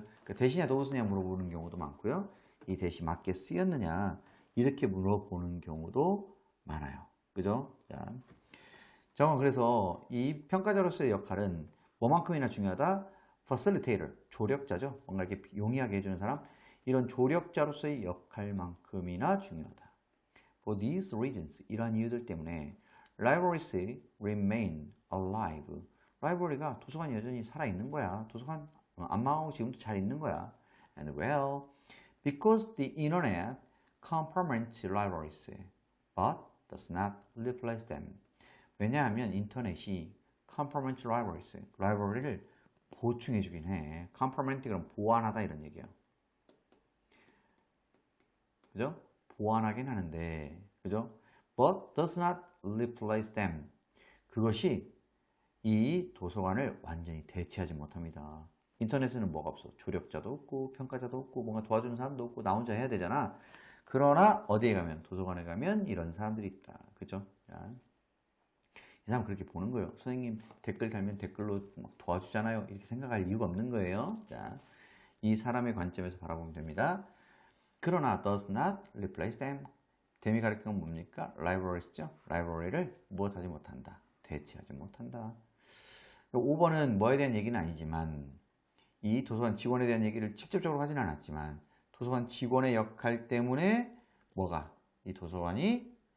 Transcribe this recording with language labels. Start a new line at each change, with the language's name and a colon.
Korean: 그러니까 대신에 those냐 물어보는 경우도 많고요. 이 대시 맞게 쓰였느냐 이렇게 물어보는 경우도 많아요. 그죠? 자, 정은 그래서 이 평가자로서의 역할은 뭐만큼이나 중요하다? facilitator, 조력자죠. 뭔가 이렇게 용이하게 해주는 사람. 이런 조력자로서의 역할만큼이나 중요하다.
English: For these reasons,
Korean: 이러한 이유들 때문에
English: libraries remain alive.
Korean: 라이브러리가 도서관이 여전히 살아있는 거야. 도서관 안 망하고 지금도 잘 있는 거야.
English: And well, because the internet complements libraries, but does not replace them.
Korean: 왜냐하면 인터넷이
English: complement libraries,
Korean: 라이브러리를 보충해주긴 해. complement 그럼 보완하다 이런 얘기예요. 그죠? 보완하긴 하는데, 그죠?
English: But does not replace them.
Korean: 그것이 이 도서관을 완전히 대체하지 못합니다. 인터넷에는 뭐가 없어? 조력자도 없고 평가자도 없고 뭔가 도와주는 사람도 없고 나 혼자 해야 되잖아. 그러나 어디에 가면 도서관에 가면 이런 사람들이 있다. 그죠? 자, 이 사람 그렇게 보는 거예요. 선생님 댓글 달면 댓글로 막 도와주잖아요. 이렇게 생각할 이유가 없는 거예요. 자, 이 사람의 관점에서 바라보면 됩니다. 그러나
English: does not replace them.
Korean: 댐이 가리키는 건 뭡니까? libraries죠. 라이브러리를 무엇하지 못한다. 대체하지 못한다. 5번은 뭐에 대한 얘기는 아니지만 이 도서관 직원에 대한 얘기를 직접적으로 하진 않았지만 도서관 직원의 역할 때문에 뭐가 이 도서관이